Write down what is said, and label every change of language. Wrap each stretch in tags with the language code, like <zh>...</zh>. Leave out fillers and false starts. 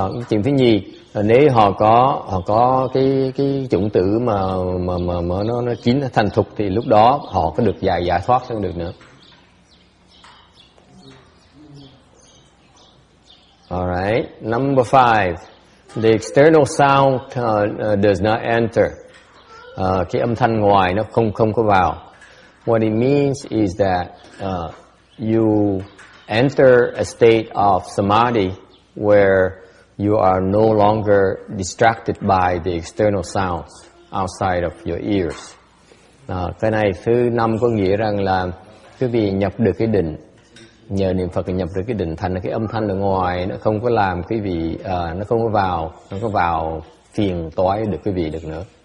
<vi>Chuyện thứ nhì, nếu họ có cái chủng tử mà nó chín thành thục thì lúc đó họ có được giải thoát hơn được nữa.</vi> <en>Alright, number 5, the external sound does not enter.</en> <vi>Cái âm thanh ngoài nó không có vào.</vi> <en>What it means is that you enter a state of samadhi where you are no longer distracted by the external sounds outside of your ears.</en> <vi>Cái này thứ 5 có nghĩa rằng là quý vị nhập được cái định, nhờ niệm Phật nhập được cái định, thành cái âm thanh ở ngoài nó không có làm quý vị, nó không có vào phiền toái được quý vị được nữa.</vi>